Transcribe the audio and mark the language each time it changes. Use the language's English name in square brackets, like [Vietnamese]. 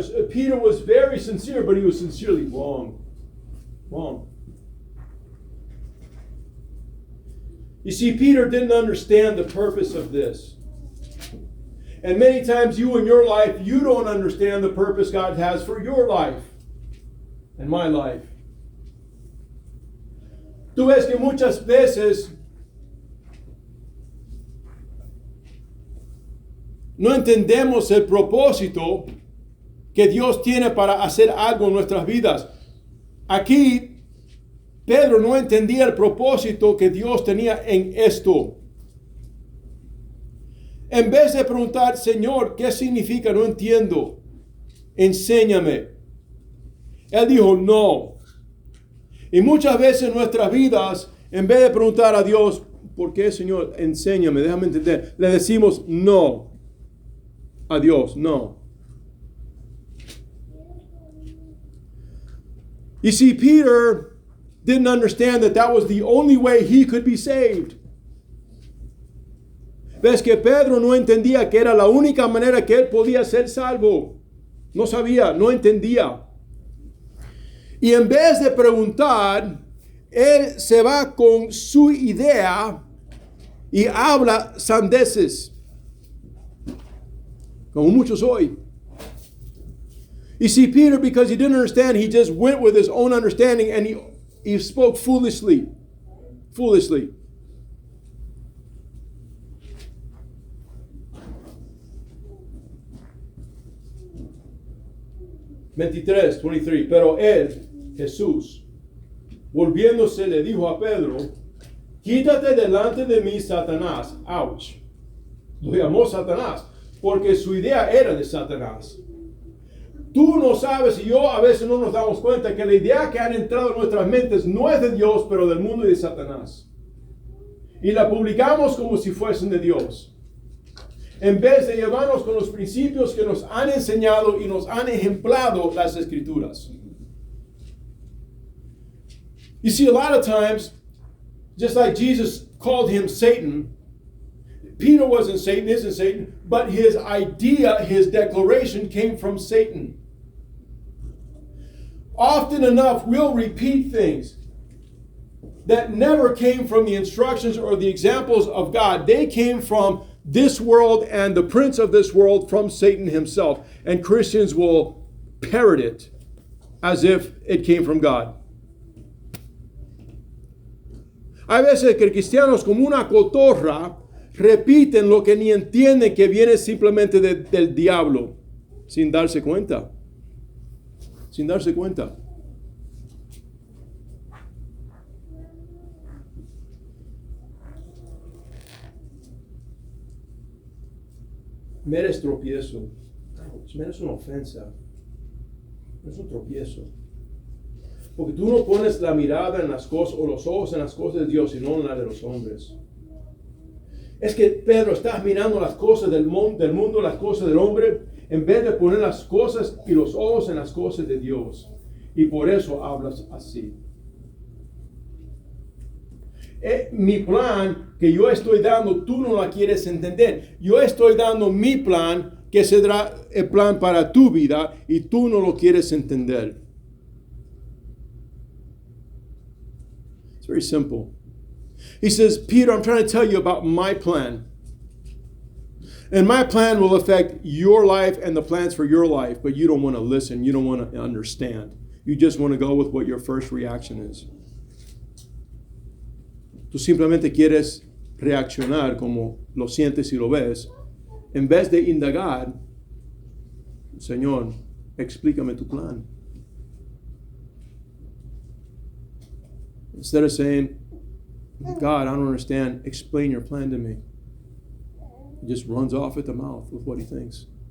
[English] Peter was very sincere, but he was sincerely wrong. Wrong. You see, Peter didn't understand the purpose of this. And many times you in your life, you don't understand the purpose God has for your life and my life. [Spanish] Tú ves que muchas veces no entendemos el propósito que Dios tiene para hacer algo en nuestras vidas. Aquí, Pedro no entendía el propósito que Dios tenía en esto. En vez de preguntar: Señor, ¿qué significa? No entiendo. Enséñame. Él dijo: no. Y muchas veces en nuestras vidas, en vez de preguntar a Dios: ¿por qué, Señor? Enséñame, déjame entender, le decimos no a Dios. No. [English] You see, Peter didn't understand that was the only way he could be saved. [Spanish] Ves que Pedro no entendía que era la única manera que él podía ser salvo. No sabía, no entendía. Y en vez de preguntar, él se va con su idea y habla sandeces, como muchos hoy. [English] You see, Peter, because he didn't understand, he just went with his own understanding and he spoke foolishly. Foolishly. [Spanish] (23) Pero él, Jesús, volviéndose, le dijo a Pedro: quítate delante de mí, Satanás. Ouch. Lo llamó Satanás porque su idea era de Satanás. Tú no sabes, y yo a veces no nos damos cuenta que la idea que han entrado en nuestras mentes no es de Dios, pero del mundo y de Satanás. Y la publicamos como si fuesen de Dios, en vez de llevarnos con los principios que nos han enseñado y nos han ejemplado las Escrituras. [English] You see, a lot of times, just like Jesus called him Satan, Peter wasn't Satan, isn't Satan, but his idea, his declaration came from Satan. Often enough, we'll repeat things that never came from the instructions or the examples of God. They came from this world and the prince of this world from Satan himself. And Christians will parrot it as if it came from God. [Spanish] Hay veces que cristianos como una cotorra repiten lo que ni entienden que viene simplemente del diablo, sin darse cuenta. Sin darse cuenta. Meres tropiezo. Meres una ofensa. Es un tropiezo. Porque tú no pones la mirada en las cosas o los ojos en las cosas de Dios, sino en las de los hombres. Es que, Pedro, estás mirando las cosas del mundo, las cosas del hombre, en vez de poner las cosas y los ojos en las cosas de Dios. Y por eso hablas así. Mi plan que yo estoy dando, tú no la quieres entender. Yo estoy dando mi plan, que será el plan para tu vida, y tú no lo quieres entender. [English] It's very simple. He says, Peter, I'm trying to tell you about my plan. And my plan will affect your life and the plans for your life, but you don't want to listen. You don't want to understand. You just want to go with what your first reaction is. [Spanish] Tú simplemente quieres reaccionar como lo sientes y lo ves, en vez de indagar, Señor, explícame tu plan. [English] Instead of saying, God, I don't understand, explain your plan to me. He just runs off at the mouth with what he thinks.